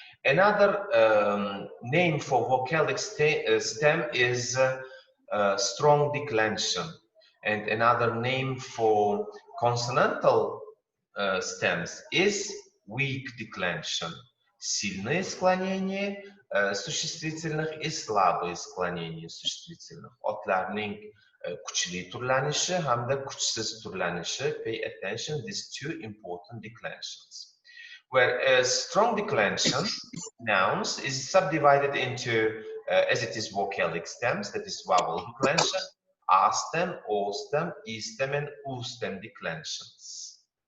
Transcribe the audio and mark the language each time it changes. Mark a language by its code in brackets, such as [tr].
[en] Another name for vocalic stem is strong declension, and another name for consonantal stems is weak declension. [ru] Сильное склонение, Существительных и слабые sклонения sуществительных. [uz] Otlarning kuchli turlanishi hamda kuchsiz turlanishi. [en] Pay attention, these two important declensions. Whereas strong declension, nouns, is subdivided into, as it is vocalic stems, that is vowel declension, A stem, O stem, E stem, and U stem declensions.